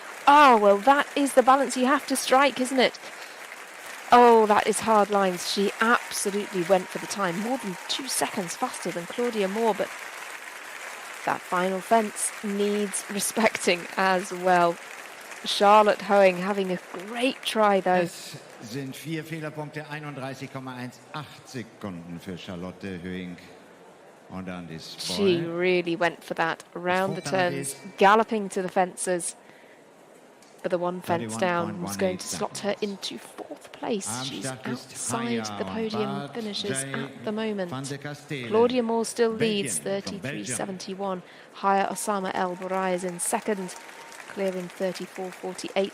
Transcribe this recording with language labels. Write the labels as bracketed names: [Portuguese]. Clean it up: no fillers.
[English] Oh, well, that is the balance you have to strike, isn't it? Oh, that is hard lines. She absolutely went for the time, more than 2 seconds faster than Claudia Moore, but that final fence needs respecting as well. Charlotte Hoing having a great try, though. [German] Es sind 4 Fehlerpunkte, 31,18 Sekunden für Charlotte Hoing. Und Andy's boy. [English] She really went for that around the turns, galloping to the fences. But the one fence down was going to slot her into 4th place. She's outside the podium finishes at the moment. Claudia Moore still leads, 33.71. Haya El Borai is in second, clearing 34.48.